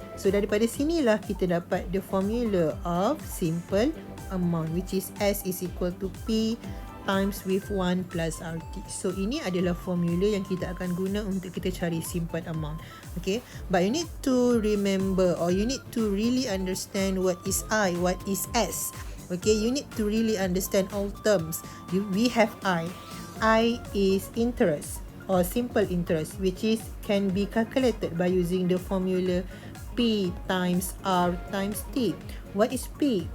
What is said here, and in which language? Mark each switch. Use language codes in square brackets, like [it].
[ms] So daripada sinilah kita dapat [en] the formula of simple amount, which is S is equal to P times with 1 plus RT. [ms] So ini adalah formula yang kita akan guna untuk kita cari simple amount. [en] Okay, but you need to remember, or you need to really understand what is I, what is S. Okay, you need to really understand all terms. We have I. I is interest or simple interest, which is can be calculated by using the formula P times R times T. What is P?